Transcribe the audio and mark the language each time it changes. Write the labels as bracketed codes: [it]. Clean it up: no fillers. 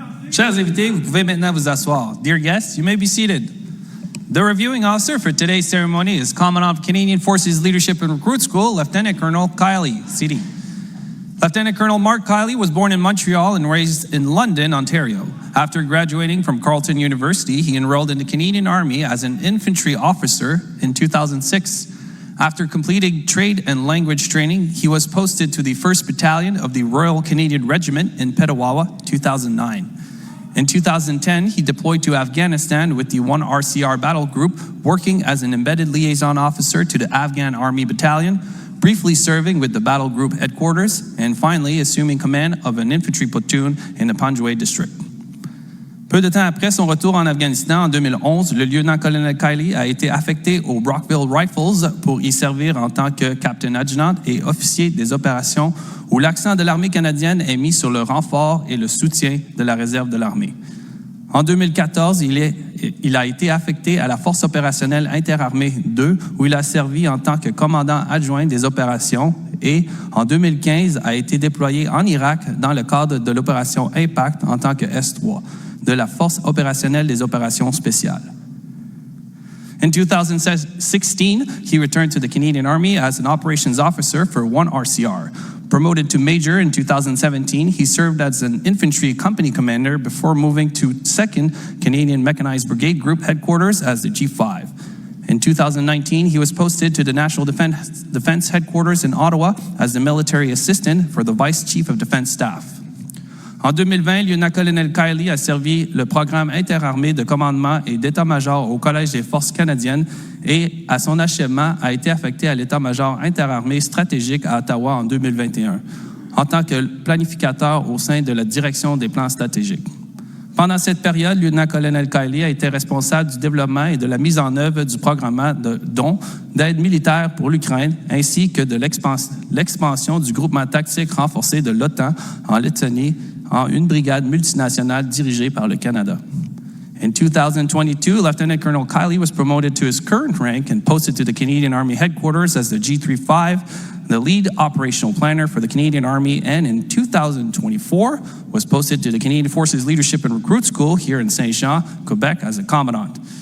[fr] Chers invités, vous pouvez maintenant vous asseoir. [en] Dear guests, you may be seated. The reviewing officer for today's ceremony is Commandant of Canadian Forces Leadership and Recruit School, Lieutenant Colonel Kiley, CD. Lieutenant Colonel Mark Kiley was born in Montreal and raised in London, Ontario. After graduating from Carleton University, he enrolled in the Canadian Army as an infantry officer in 2006. After completing trade and language training, he was posted to the 1st Battalion of the Royal Canadian Regiment in Petawawa, 2009. In 2010, he deployed to Afghanistan with the 1 RCR Battle Group, working as an embedded liaison officer to the Afghan Army Battalion, briefly serving with the Battle Group headquarters, and finally assuming command of an infantry platoon in the Panjwai district. [fr] Peu de temps après son retour en Afghanistan en 2011, le lieutenant-colonel Kiley a été affecté aux Brockville Rifles pour y servir en tant que captain adjudant et officier des opérations où l'accent de l'armée canadienne est mis sur le renfort et le soutien de la réserve de l'armée. En 2014, il a été affecté à la Force opérationnelle interarmée 2, où il a servi en tant que commandant adjoint des opérations et, en 2015, a été déployé en Irak dans le cadre de l'opération Impact en tant que S3 de la Force opérationnelle des opérations spéciales. [en] In 2016, he returned to the Canadian Army as an operations officer for 1 RCR. Promoted to Major in 2017, he served as an infantry company commander before moving to 2nd Canadian Mechanized Brigade Group headquarters as the G5. In 2019, he was posted to the National Defense Headquarters in Ottawa as the military assistant for the Vice Chief of Defense Staff. [fr] En 2020, lieutenant-colonel Kiley a servi le programme interarmé de commandement et d'état-major au Collège des Forces canadiennes et, à son achèvement, a été affecté à l'état-major interarmé stratégique à Ottawa en 2021, en tant que planificateur au sein de la direction des plans stratégiques. Pendant cette période, le lieutenant-colonel Kiley a été responsable du développement et de la mise en œuvre du programme de dons d'aide militaire pour l'Ukraine, ainsi que de l'expansion du groupement tactique renforcé de l'OTAN en Lettonie en une brigade multinationale dirigée par le Canada. [en] In 2022, Lieutenant Colonel Kiley was promoted to his current rank and posted to the Canadian Army headquarters as the G35, the lead operational planner for the Canadian Army, and in 2024 was posted to the Canadian Forces Leadership and Recruit School here in Saint-Jean, Quebec as a commandant.